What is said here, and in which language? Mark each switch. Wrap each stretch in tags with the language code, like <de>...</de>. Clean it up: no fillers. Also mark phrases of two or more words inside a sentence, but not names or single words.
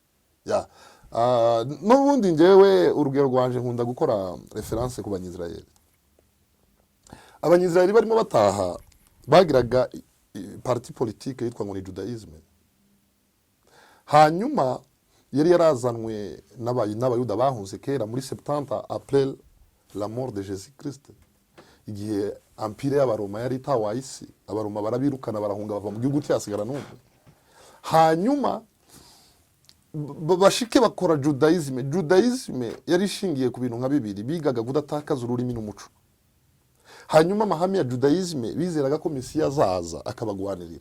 <rn>N'ubundi ngewe urugero rwanje nkunda gukora reference ku Banyisraeli. Abanyisraeli barimo bataha bagiraga</rn> <fr>parti politique</fr> <rn>yitwa ngo ni Judaisme. Hanyuma yari yarazanwe n'abayuda bahunze kera muri 70</rn> <fr>après la mort de Jésus Christ.</fr> <rn>Igihe empire y'abaroma yari tawa isi, abaroma barabirukana barahunga bava mu gihugu cyasigara n'umwe. Hanyuma bashike bakora Judaisme. Judaisme yari ishingiye ku bintu nka bibiri, bigaga kudatakaza ururimi n'umuco. Hanyuma amahame ya Judaisme bizeraga ko Mesiya azaza akabagwanirira.</rn>